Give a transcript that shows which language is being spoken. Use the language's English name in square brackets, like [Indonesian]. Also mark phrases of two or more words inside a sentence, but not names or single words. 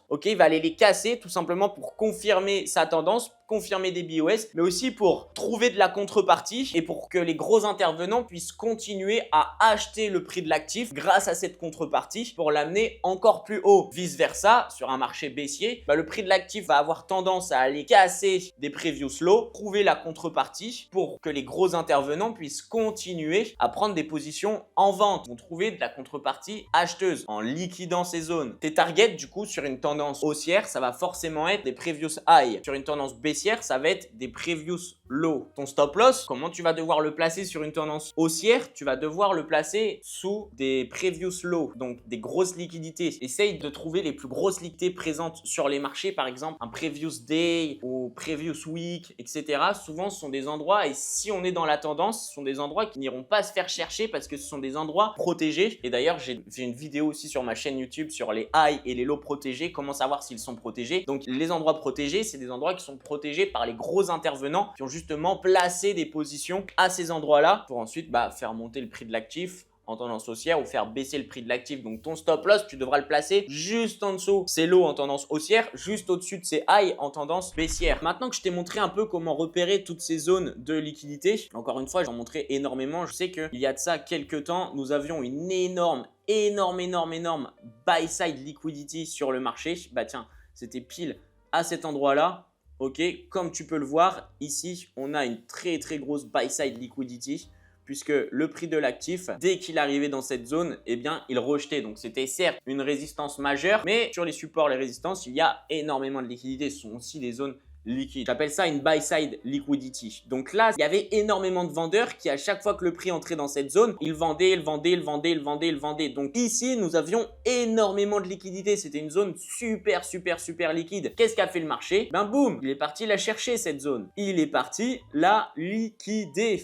[French] Ok, il va aller les casser tout simplement pour confirmer sa tendance, confirmer des BOS, mais aussi pour trouver de la contrepartie et pour que les gros intervenants puissent continuer à acheter le prix de l'actif grâce à cette contrepartie pour l'amener encore plus haut. Vice versa, sur un marché baissier, le prix de l'actif va avoir tendance à aller casser des [English] previous lows, [French] trouver la contrepartie pour que les gros intervenants puissent continuer à prendre des positions en vente. Ils vont trouver de la contrepartie acheteuse en liquidant ces zones. Tes targets, du coup, sur une tendance haussière, ça va forcément être des [English] previous high. [French] Sur une tendance baissière, ça va être des [English] previous low. [French] Ton [English] stop loss, [French] comment tu vas devoir le placer sur une tendance haussière? Tu vas devoir le placer sous des [English] previous low, [French] donc des grosses liquidités. Essaye de trouver les plus grosses liquidités présentes sur les marchés, par exemple un [English] previous day [French] ou [English] previous week, [French] etc. Souvent, ce sont des endroits, et si on est dans la tendance, ce sont des endroits qui n'iront pas se faire chercher parce que ce sont des endroits protégés. Et d'ailleurs, j'ai fait une vidéo aussi sur ma chaîne YouTube sur les high et les lows protégés, comment savoir s'ils sont protégés. Donc, les endroits protégés, c'est des endroits qui sont protégés par les gros intervenants qui ont justement placé des positions à ces endroits-là pour ensuite faire monter le prix de l'actif en tendance haussière ou faire baisser le prix de l'actif. Donc ton [English] stop loss, [French] tu devras le placer juste en dessous. C'est low en tendance haussière, juste au-dessus de ces high en tendance baissière. Maintenant que je t'ai montré un peu comment repérer toutes ces zones de liquidité, encore une fois, j'en montrais énormément. Je sais qu'il y a de ça quelques temps, nous avions une énorme [English] buy side liquidity [French] sur le marché. Tiens, c'était pile à cet endroit-là. Ok, comme tu peux le voir, ici, on a une très grosse [English] buy side liquidity [French] puisque le prix de l'actif, dès qu'il arrivait dans cette zone, eh bien, il rejetait. Donc, c'était certes une résistance majeure, mais sur les supports, les résistances, il y a énormément de liquidités. Ce sont aussi des zones liquide. J'appelle ça une [English] buy side liquidity. [French] Donc là, il y avait énormément de vendeurs qui, à chaque fois que le prix entrait dans cette zone, ils vendaient. Donc ici, nous avions énormément de liquidité. C'était une zone super liquide. Qu'est-ce qu'a fait le marché? Boum, il est parti la chercher cette zone. Il est parti la liquider.